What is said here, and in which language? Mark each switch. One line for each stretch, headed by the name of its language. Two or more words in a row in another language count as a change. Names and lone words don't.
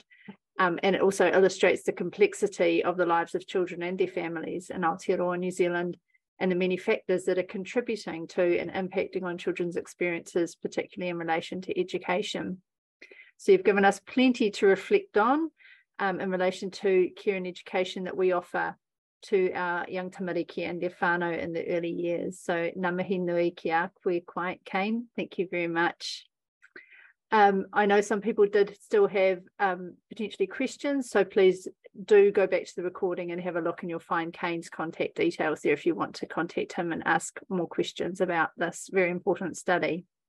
English: And it also illustrates the complexity of the lives of children and their families in Aotearoa New Zealand, and the many factors that are contributing to and impacting on children's experiences, particularly in relation to education. So you've given us plenty to reflect on in relation to care and education that we offer to our young tamariki and their whānau in the early years. So
Māori: ngā mihi nui ki a koe
English: quite, Kane. Thank you very much. I know some people did still have potentially questions, so please do go back to the recording and have a look, and you'll find Kane's contact details there if you want to contact him and ask more questions about this very important study.